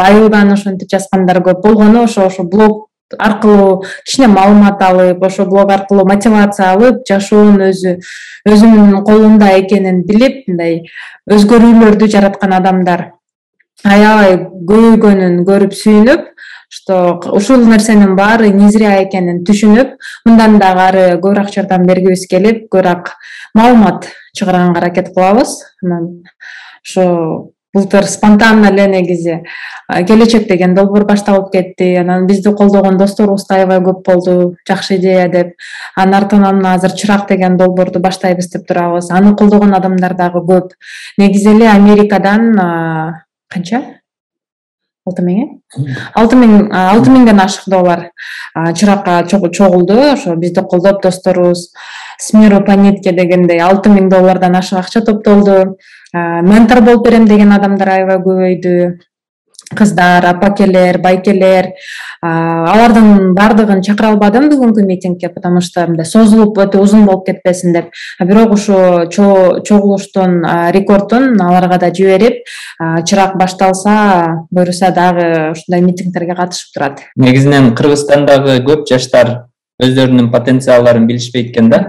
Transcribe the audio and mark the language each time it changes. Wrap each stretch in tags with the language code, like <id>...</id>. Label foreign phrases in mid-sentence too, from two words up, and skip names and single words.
<ky>Айылдан ошентип жазгандар көп болгону, ошо блог аркылуу кичине маалымат алып, ошо блог аркылуу мотивация алып, жашоонун өзүнүн колунда экенин билип, мындай өзгөрүүлөрдү жараткан адамдар аябай көбөйгөнүн көрүп сүйүнүп, что ушул нерсенин баары</ky> <ru>не зря</ru> <ky>экенин түшүнүп, мындан дагы ары көбүрөөк жардам бергибиз келип, көбүрөөк маалымат чыгарганга аракет кылабыз. Анан ошо былтыр спонтанно эле негизи келечек деген долбоор башталып кетти. Анан бизди колдогон досторубуз да аябай көп болду. Жакшы идея деп. Анын артынан азыр Чырак деген долбоорду баштайбыз деп турабыз. Аны колдогон адамдар дагы көп. Негизи эле Америкадан канча? 6.000 ашык доллар Чыракка чогулду. Ошо бизди колдоп досторубуз</ky> <ru>с миру по нитке</ru> <ky>дегендей 6.000 доллардан ашык акча топтолду. Ментор болуп берем деген адамдар аябай көбөйдү. Кыздар, апакелер, байкелер. Алардын бардыгын чакыра албадым бүгүнкү митингге,</ky> <ru>потому что</ru> <ky>созулуп өтө узун болуп кетпесин деп. Бирок ошо чогулуштун рекордун аларга да жиберип, Чырак башталса, буюрса дагы ушундай митингдерге катышып турат. Негизинен Кыргызстандагы көп жаштар өздөрүнүн потенциалдарын билишпейт экен да.</ky>